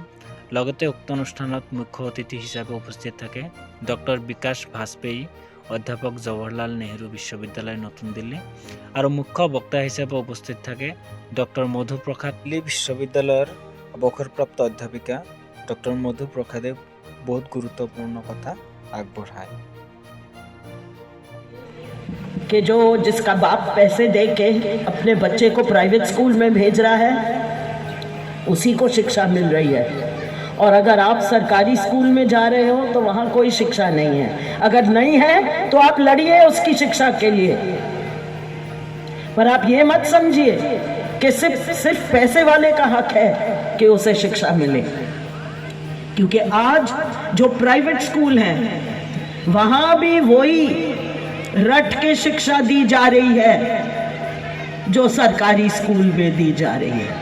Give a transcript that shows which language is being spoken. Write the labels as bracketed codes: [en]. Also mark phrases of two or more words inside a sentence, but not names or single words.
[as] লগতে উক্ত অনুষ্ঠানত মুখ্য অতিথি হিচাপে উপস্থিত থাকে ডক্টৰ বিকাশ বাজপেয়ী, অধ্যাপক জৱাহৰলাল নেহৰু বিশ্ববিদ্যালয় নতুন দিল্লী, আৰু মুখ্য বক্তা হিচাপে উপস্থিত থাকে ডক্টৰ মধু প্ৰসাদ। দিল্লী বিশ্ববিদ্যালয়ৰ অৱসৰপ্ৰাপ্ত অধ্যাপিকা ডক্টৰ মধু প্ৰসাদে বহুত গুৰুত্বপূৰ্ণ কথা আগবঢ়ায়। [hi] कि जो जिसका बाप पैसे दे के अपने बच्चे को प्राइवेट स्कूल में भेज रहा है उसी को शिक्षा मिल रही है, और अगर आप सरकारी स्कूल में जा रहे हो तो वहाँ कोई शिक्षा नहीं है। अगर नहीं है तो आप लड़िए उसकी शिक्षा के लिए, पर आप ये मत समझिए कि सिर्फ पैसे वाले का हक है कि उसे शिक्षा मिले, क्योंकि आज जो प्राइवेट स्कूल हैं वहाँ भी वही रट के शिक्षा दी जा रही है जो सरकारी स्कूल में दी जा रही है।